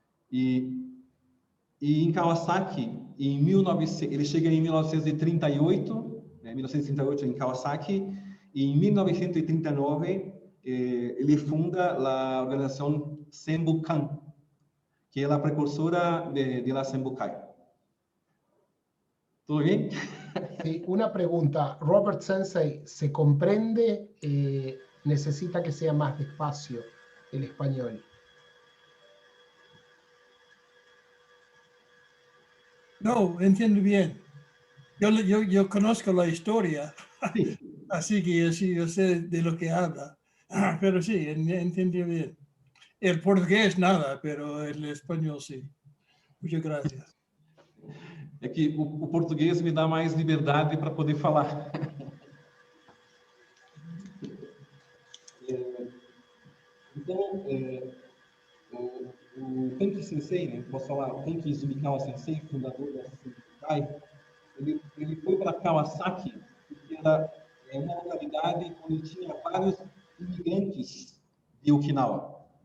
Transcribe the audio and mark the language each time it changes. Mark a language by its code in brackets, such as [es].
[pt] E em Kawasaki, ele chega em 1938, 1938 em Kawasaki, e em 1939 ele funda a organização Senbukan, que é a precursora [es] de la [pt] Senbukai. [es] ¿Todo bien? Sí, una pregunta. Robert Sensei, ¿se comprende? ¿Necesita que sea más despacio el español? No, entiendo bien. Yo conozco la historia, Sí. así que yo sé de lo que habla. Pero sí, entendí bien. El portugués nada, pero el español sí. Muchas gracias. [pt] É que o português me dá mais liberdade para poder falar. Então, o Kanki Sensei, né, posso falar, o Kanki Sumikawa Sensei, fundador da Senbukai, ele foi para Kawasaki, porque era uma localidade onde tinha vários imigrantes de Okinawa.